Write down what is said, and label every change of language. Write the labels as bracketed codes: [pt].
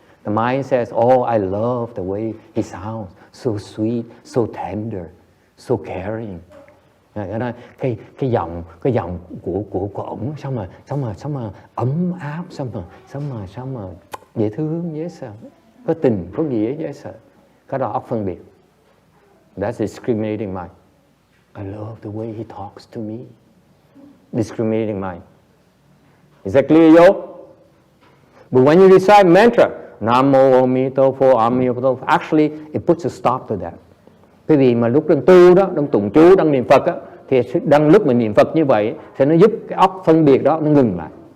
[en] The mind says, "Oh, I love the way he sounds, so sweet, so tender, so caring." [vi] Cái giọng của ổng sao mà ấm áp, sao mà dễ thương, dễ sợ, có tình, có nghĩa, dễ sợ. Cái đó óc phân biệt. [en] That's discriminating mind. I love the way he talks to me. Discriminating mind. Is that clear, yo? But when you recite mantra, Namo Amitofo, Amitofo, actually it puts a stop to that. [vi] Cái vì mà lúc đang tu đó, đang tụng chú, đang niệm Phật á, thì đang lúc mình niệm Phật như vậy, thì nó giúp cái óc phân biệt đó nó ngừng lại.